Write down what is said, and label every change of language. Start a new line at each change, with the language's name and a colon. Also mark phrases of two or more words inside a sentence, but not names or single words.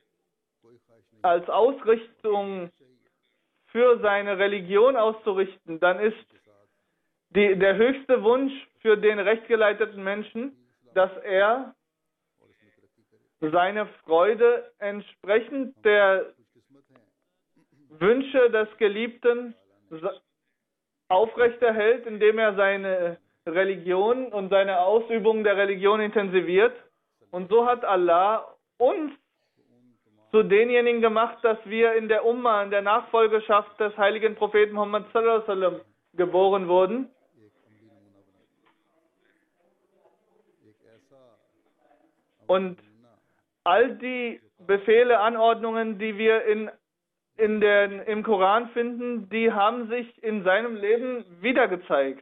German: Ausrichtung für seine Religion auszurichten, dann ist der höchste Wunsch für den rechtgeleiteten Menschen, dass er seine Freude entsprechend der Wünsche des Geliebten aufrechterhält, indem er seine Religion und seine Ausübung der Religion intensiviert. Und so hat Allah uns zu denjenigen gemacht, dass wir in der Umma, in der Nachfolgeschaft des heiligen Propheten Muhammad
Arabic: صلى الله عليه وسلم
German: geboren wurden. Und all die Befehle, Anordnungen, die wir im Koran finden, die haben sich in seinem Leben wiedergezeigt.